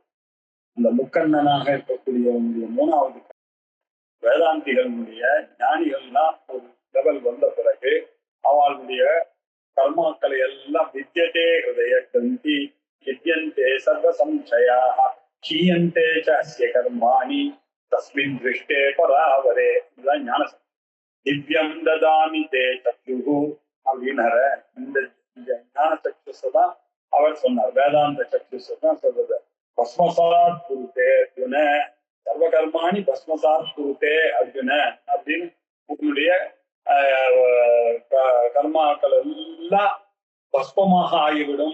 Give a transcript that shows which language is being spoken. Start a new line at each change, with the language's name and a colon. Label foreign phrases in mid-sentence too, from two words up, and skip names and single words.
Tamil: அந்த முக்கண்ணனாக இருக்கக்கூடியவனுடைய 3வது வேதாந்திகளுடைய ஞானிகள்லாம் ஒரு லெவல் வந்த பிறகு அவளுடைய கர்மாக்களை எல்லாம்
Sanskrit: भिद्यते हृदय ग्रन्थि छिद्यन्ते सर्व संशयाः क्षीयन्ते अस्य कर्माणि तस्मिन् दृष्टे परावरे.
Tamil: இதுதான் ஞான
Sanskrit: दिव्यं ददामि ते चक्षुः
Tamil: அப்படின்னார. இந்த ஞான சக்ஷுஸை தான் அவர் சொன்னார், வேதாந்த சக்ஷுஸை தான் சொல்றது.
Sanskrit: भस्मसात् कुरुते अर्जुन सर्वकर्माणि भस्मसात् कुरुते अर्जुन
Tamil: அப்படின்னு உன்னுடைய கர்மாக்கள் எல்லாம் பஸ்பமாக ஆகிவிடும்.